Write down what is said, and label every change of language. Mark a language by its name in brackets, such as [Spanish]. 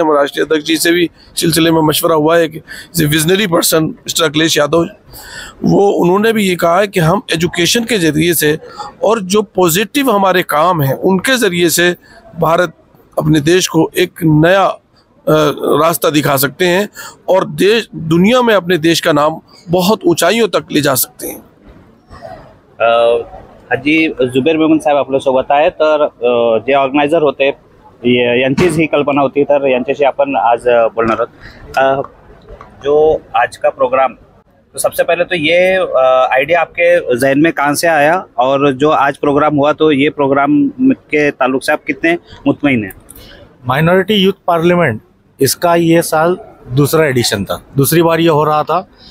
[Hindi] हमारे राष्ट्रीय अध्यक्ष जी से भी सिलसिले में मशवरा हुआ है कि visionary person mister Akhilesh Yadav, उन्होंने भी ये कहा है कि हम एजुकेशन के ज़रिए से और जो पॉजिटिव हमारे काम हैं उनके ज़रिए से भारत अपने देश को एक नया रास्ता दिखा सकते हैं और दुनिया में अपने देश का नाम बहुत ऊंचाइयों तक ले जा सकते हैं। [Marathi] हाजी जुबेर मेमन साहेब आपल्यासोबत आहे, तर जे ऑर्गनायझर होते यांचीच ही कल्पना होती, तर यांच्याशी आपण आज बोलणार आहोत। [Hindi] जो आज का प्रोग्राम, तो सबसे पहले तो ये आइडिया आपके जहन में कहाँ से आया और जो आज प्रोग्राम हुआ तो ये प्रोग्राम के ताल्लुक से आप कितने मुतमईन हैं? माइनॉरिटी यूथ पार्लियामेंट, इसका ये साल दूसरा एडिशन था, दूसरी बार ये हो रहा था।